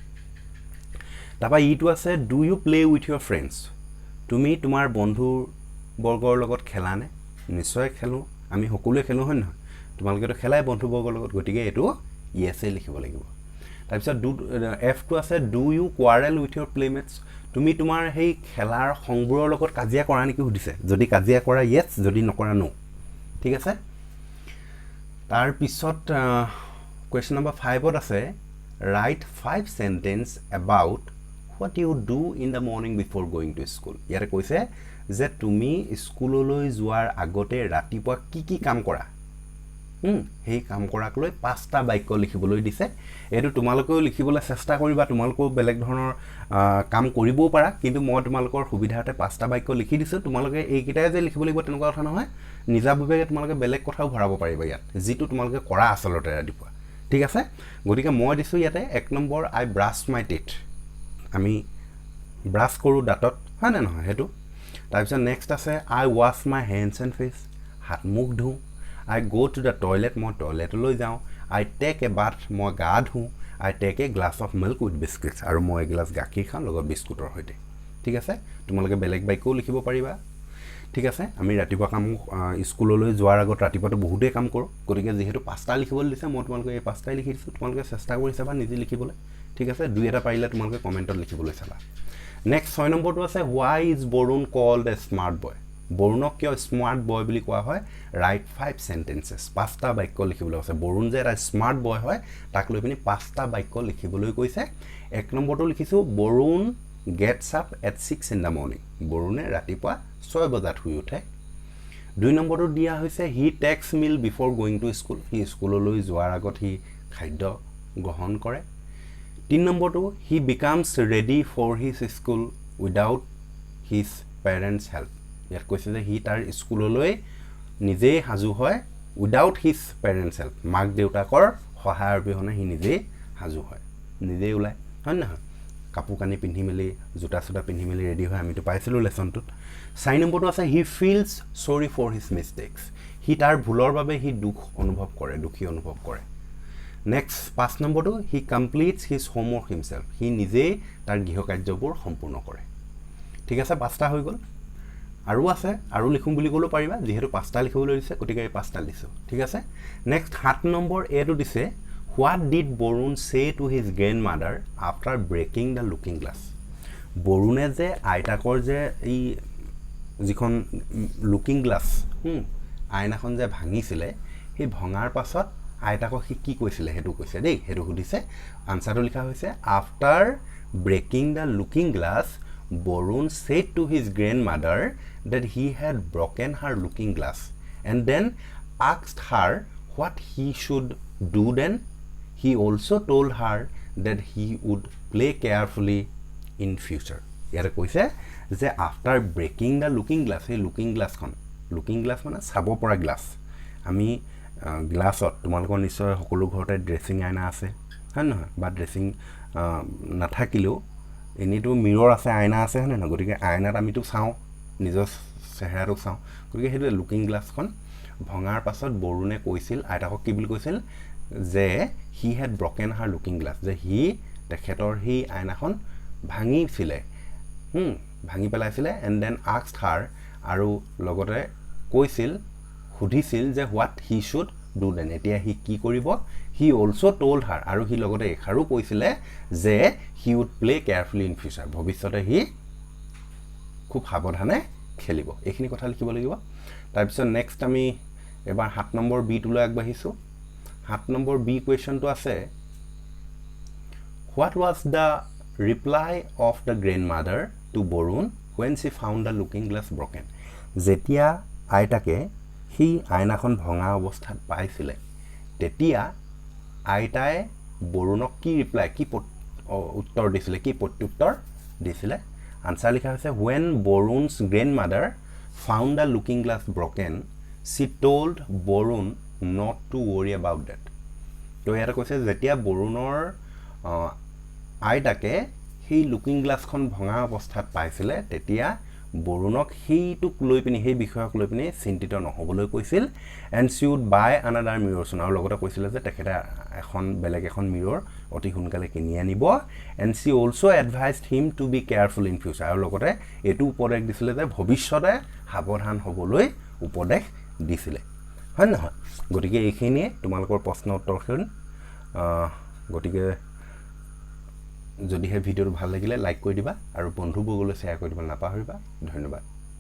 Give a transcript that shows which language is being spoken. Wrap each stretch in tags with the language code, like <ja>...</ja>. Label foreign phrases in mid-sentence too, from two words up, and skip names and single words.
<as>তাপা ইটো আছে</as> <en>do you play with your friends</en> <as>তুমি তোমাৰ বন্ধু বৰ্গৰ লগত খেলা নে নিশ্চয় খেলো আমি সকলোৱে খেলো হয় নহয় তোমালোকে তো খেলাই বন্ধু বৰ্গৰ লগত গতিকে এটো ইয়েছ লিখিব লাগিব তাৰ পিছত এফ টো আছে</as> <en>do you quarrel with your playmates</en> <as>তুমি তোমাৰ হেই খেলাৰ সংবোৰৰ লগত কাজিয়া কৰা নেকি সুধিছে যদি কাজিয়া কৰা ইয়েছ যদি নকৰা নো ঠিক আছে তাৰ পিছত কোৱেশ্চন নম্বৰ 5 ত আছে</as> <en>write 5 sentence about what you do in the morning before going to school</en> <as>ইয়াৰে কৈছে যে তুমি স্কুললৈ যোৱাৰ আগতে ৰাতিপুৱা কি কাম কৰা হেই কাম কৰাক লৈ 5টা বাক্য লিখিবলৈ দিছে এটো তোমালোকেও লিখিবলৈ চেষ্টা কৰিবা তোমালোকেও বেলেগ ধৰণৰ কাম কৰিবও পাৰা কিন্তু মই তোমালোকৰ সুবিধাতে 5টা বাক্য লিখি দিছো তোমালোকে এইকিটাই যে লিখিব লাগিব তেনেকুৱা কথা নহয় নিজাভাৱে তোমালোকে বেলেগ কথাও ভৰাব পাৰিবা ইয়াত যেটো তোমালোকে কৰা আসলতে ৰাতিপুৱা ঠিক আছে গতিকে মই দিছো ইয়াতে 1 নম্বৰ</as> <en>I brush my teeth</en> <as>আমি ব্ৰাছ কৰো দাঁতত হয় না নহয় হেতু তাৰ পিছত নেক্সট আছে</as> <en>I wash my hands and face</en> <as>হাত মুখ ধু</as> <en>I go to the toilet</en> <as>মই টয়লেটলৈ যাওঁ</as> <en>I take a</en> <as>bath মই গা ধু</as> <en>I take a glass of milk with biscuits</en> <as>আৰু মই এগিলাস গাখীৰ খাওঁ লগত বিস্কুটৰ সৈতে ঠিক আছে তোমালোকে বেলেগ বাক্যও লিখিব পাৰিবা ঠিক আছে আমি ৰাতিপুৱা কাম স্কুললৈ যোৱাৰ আগত ৰাতিপুৱাটো বহুতে কাম কৰো গতিকে যেহেতু 5টা লিখিবলৈ দিছে মই তোমালোকে এই 5টাই লিখি দিছো তোমালোকে চেষ্টা কৰি চাবা নিজে লিখিবলৈ ঠিক আছে দুই এটা পাৰিলে তোমালোকে কমেন্টত লিখিবলৈ চাবা নেক্সট 6 নম্বৰটো আছে</as> <en>why is বৰুণ called a smart boy</en> <as>বৰুণক কিয়</as> <en>smart boy</en> <as>বুলি কোৱা হয়</as> <en>write 5 sentences</en> <as>5টা বাক্য লিখিবলৈ আছে বৰুণ যে এটা স্মাৰ্ট বয় হয় তাক লৈ পিনি 5টা বাক্য লিখিবলৈ কৈছে 1 নম্বৰটো লিখিছো বৰুণ</as> <en>gets up at 6 in the morning</en> <as>বৰুণে ৰাতিপুৱা 6 বজাত শুই উঠে 2 নম্বৰটো দিয়া হৈছে</as> <en>he takes meal before going to school</en> <as>he স্কুললৈ যোৱাৰ আগত he খাদ্য গ্ৰহণ কৰে 3 নম্বৰটো</as> <en>he becomes ready for his school without his parents help</en> <as>ইয়াত কৈছে যে হি তাৰ স্কুললৈ নিজে হাজু হয়</as> <en>without his parents help</en> <as>মাক দেউতাকৰ সহায়ৰ বিহনে হি নিজে হাজু হয় নিজে ওলাই হয় না কাপোৰ কানি পিন্ধি মেলি জোতা সুতা পিন্ধি মেলি ৰেডি হয় আমি তো পাইছিলো লেসনটোত 4 নম্বৰটো আছে</as> <en>he feels sorry for his mistakes</en> <as>হি তাৰ ভুলৰ বাবে হি দুখ অনুভৱ কৰে দুখী অনুভৱ কৰে নেক্সট 5 নম্বৰটো</as> <en>he completes his homework himself</en> <as>হি নিজে তাৰ গৃহ কাৰ্যবোৰ সম্পূৰ্ণ কৰে ঠিক আছে 5টা হৈ গল আৰু আছে আৰু লিখুম বুলি কলো পাৰিবা যেহেতু 5টা লিখিবলৈ দিছে গতিকে এই 5টা লিখছো ঠিক আছে নেক্সট 7 নম্বৰ এটো দিছে</as> <en>what did বৰুণ say to his grandmother after breaking the looking glass</en> <as>বৰুণে যে আইতাকৰ যে এই যিখন লুকিং গ্লাস আইনাখন যে ভাঙিছিলে সেই ভঙাৰ পাছত আইতাকক কি কৈছিলে হেতু কৈছে দেই হেতু সুধিছে আনসাৰটো লিখা হৈছে</as> <en>after breaking the looking glass Borun said to his grandmother that he had broken her looking glass and then asked her what he should do then. He also told her that he would play carefully in future.</en> <as>ইয়াত কৈছে যে</as> <en>after breaking the looking glass, hey looking glass kon. Looking glass</en> <as>মানে চাব পৰা glass. Ami গ্লাছত তোমালোকৰ নিশ্চয় সকলো ঘৰতে ড্ৰেছিং আইনা আছে হয় নহয় বা ড্ৰেছিং নাথাকিলেও এনেইতো মিৰৰ আছে আইনা আছে হয় নহয় গতিকে আইনাত আমিতো চাওঁ নিজৰ চেহেৰাটোক চাওঁ গতিকে সেইটো লুকিং গ্লাছখন ভঙাৰ পাছত বৰুণে কৈছিল আইতাকক কি বুলি কৈছিল যে</as> <en>he had broken her looking glass</en> <as>যে সি তেখেতৰ সেই আইনাখন ভাঙিছিলে ভাঙি পেলাইছিলে</as> <en>and then asked her</en> <as>আৰু লগতে কৈছিল সুধিছিল যে</as> <en>what he should do then</en> <as>এতিয়া সি কি কৰিব</as> <en>he also told her</en> <as>আৰু সি লগতে এষাৰো কৈছিলে যে</as> <en>he would play carefully in future</en> <as>ভৱিষ্যতে সি খুব সাৱধানে খেলিব এইখিনি কথা লিখিব লাগিব তাৰপিছত নেক্সট আমি এবাৰ 7 নম্বৰ বিটোলৈ আগবাঢ়িছোঁ 7 নম্বৰ বি কুৱেশ্যনটো আছে</as> <en>what was the reply of the grandmother to</en> <as>বৰুণ</as> <en>when she found the looking glass broken</en> <as>যেতিয়া আইতাকে সেই আইনাখন ভঙা অৱস্থাত পাইছিলে তেতিয়া আইতাই বৰুণক কি ৰিপ্লাই কি উত্তৰ দিছিলে কি প্ৰত্যুত্তৰ দিছিলে আনসাৰ লিখা হৈছে</as> <en>when Borun's grandmother found the looking glass broken she told Borun not to worry about that</en> <as>তো ইয়াতে কৈছে যেতিয়া বৰুণৰ আইতাকে সেই লুকিং গ্লাছখন ভঙা অৱস্থাত পাইছিলে তেতিয়া বৰুণক সেইটোক লৈ পিনি সেই বিষয়ক লৈ পিনি চিন্তিত নহ'বলৈ কৈছিল</as> <en>and she would buy another mirror soon</en> <as>আৰু লগতে কৈছিলে যে তেখেতে বেলেগ এখন মিৰৰ অতি সোনকালে কিনি আনিব এণ্ড</as> <en>she also advised him to be careful in future</en> <as>আৰু লগতে এইটো উপদেশ দিছিলে যে ভৱিষ্যতে সাৱধান হ'বলৈ উপদেশ দিছিলে হয় নহয় গতিকে এইখিনিয়ে তোমালোকৰ প্ৰশ্ন উত্তৰখন গতিকে যদিহে ভিডিঅ'টো ভাল লাগিলে লাইক কৰি দিবা আৰু বন্ধুবৰ্গলৈ শ্বেয়াৰ কৰি দিবা নাপাহৰিবা ধন্যবাদ</as>